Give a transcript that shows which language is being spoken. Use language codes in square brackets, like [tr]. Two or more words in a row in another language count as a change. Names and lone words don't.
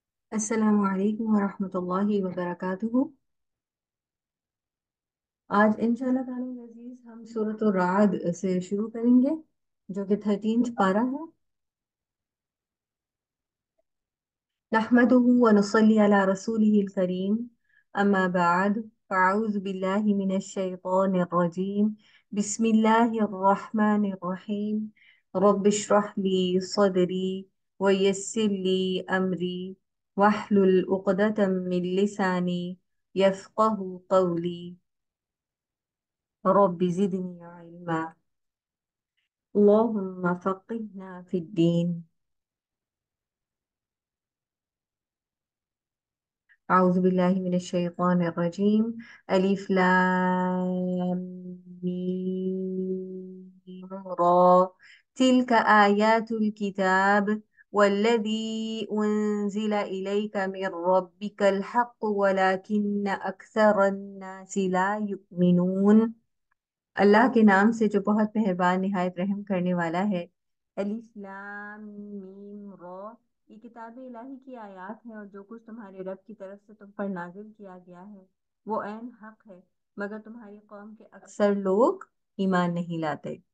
[ar] السلام عليكم ورحمة الله وبركاته. [hi] आज [ar] إن شاء الله تعالى [hi] अज़ीज़ हम सूरत राद से शुरू करेंगे जो कि 13th पारा है। [ar] نحمده ونصلي على رسوله الكريم، أما بعد, فأعوذ بالله من الشيطان الرجيم، بسم الله الرحمن الرحيم, رب اشرح لي صدري ويسر لي أمري واحلل عقدة من لساني يفقهوا قولي، رب زدني علما، اللهم فقهنا في الدين. أعوذ بالله من الشيطان الرجيم. ألف لام ميم را، تلك آيات الكتاب والذي أنزل إليك من ربك الحق ولكن أكثر الناس لا يؤمنون. [hi] अल्लाह के नाम से जो बहुत मेहरबान निहायत रहम करने वाला है। [ar] ألف لام ميم را, [hi] ये किताब इलाही की आयत है और जो कुछ तुम्हारे रब की तरफ से तुम पर नाजिल किया गया है वो ऐन हक है, मगर तुम्हारी कौम के अक्सर लोग ईमान नहीं लाते।